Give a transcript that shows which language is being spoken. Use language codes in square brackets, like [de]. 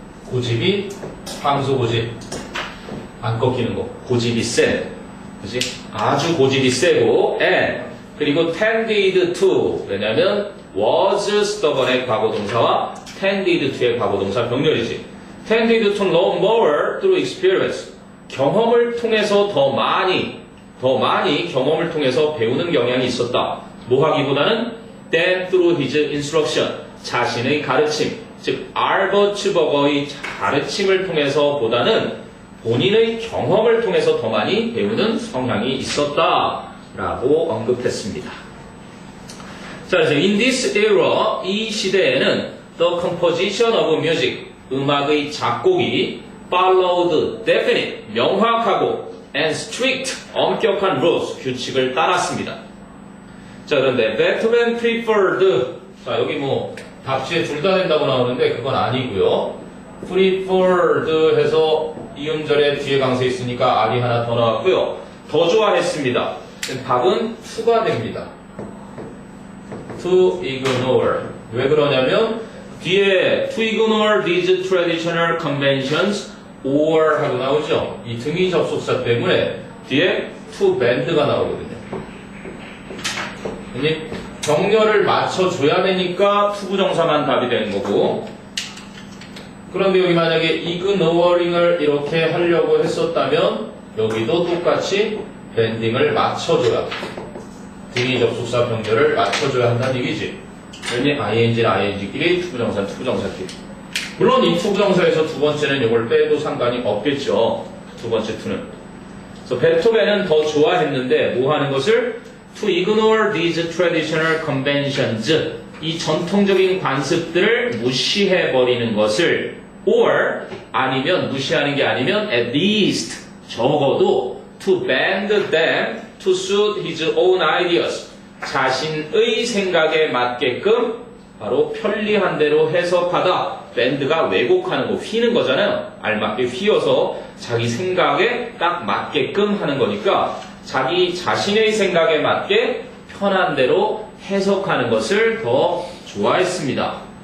[ko] 고집이, 황소 고집, 안 꺾이는 거, 고집이 센, 그지? 아주 고집이 세고, and, 그리고 tended to, 왜냐면 was stubborn의 과거동사와 tended to의 과거동사 병렬이지. [en] tended to learn more through experience. [ko] 경험을 통해서 더 많이 경험을 통해서 배우는 경향이 있었다. 뭐 하기보다는 [en] than through his instruction. [ko] 자신의 가르침. 즉, 알버츠 버거의 가르침을 통해서 보다는 본인의 경험을 통해서 더 많이 배우는 성향이 있었다. 라고 언급했습니다. [en] 자, 그래서 in this era, 이 시대에는 the composition of music, [ko] 음악의 작곡이 [en] followed definite, 명확하고 and strict, 엄격한 rules, [ko] 규칙을 따랐습니다. 자, 그런데 베토벤 preferred, 자, 여기 뭐 답지에 둘 다 된다고 나오는데 그건 아니고요. preferred 해서 이음절에 뒤에 강세 있으니까 R이 하나 더 나왔고요. 더 좋아했습니다. 답은 to가 됩니다. to ignore. 왜 그러냐면 뒤에 [en] to ignore these traditional conventions or [ko] 하고 나오죠. 이 등위 접속사 때문에 뒤에 to bend가 나오거든요. 병렬을 맞춰줘야 되니까 투부정사만 답이 되는 거고, 그런데 여기 만약에 ignoring을 이렇게 하려고 했었다면 여기도 똑같이 밴딩을 맞춰줘야, 등위 접속사 병렬을 맞춰줘야 한다는 얘기지. 왜냐면 ing랑 ing끼리, 투부정사는 투부정사끼리. 물론 이 투부정사에서 두 번째는 이걸 빼도 상관이 없겠죠. 두 번째 투는. 그래서 베토벤은 더 좋아했는데 뭐 하는 것을? [en] To ignore these traditional conventions. [ko] 이 전통적인 관습들을 무시해버리는 것을, [en] or [ko] 아니면 무시하는 게 아니면 [en] at least 적어도 to bend them to suit his own ideas. [ko] 자신의 생각에 맞게끔 바로 편리한 대로 해석하다. 밴드가 왜곡하는 거, 휘는 거잖아요. 알맞게 휘어서 자기 생각에 딱 맞게끔 하는 거니까 자기 자신의 생각에 맞게 편한 대로 해석하는 것을 더 좋아했습니다.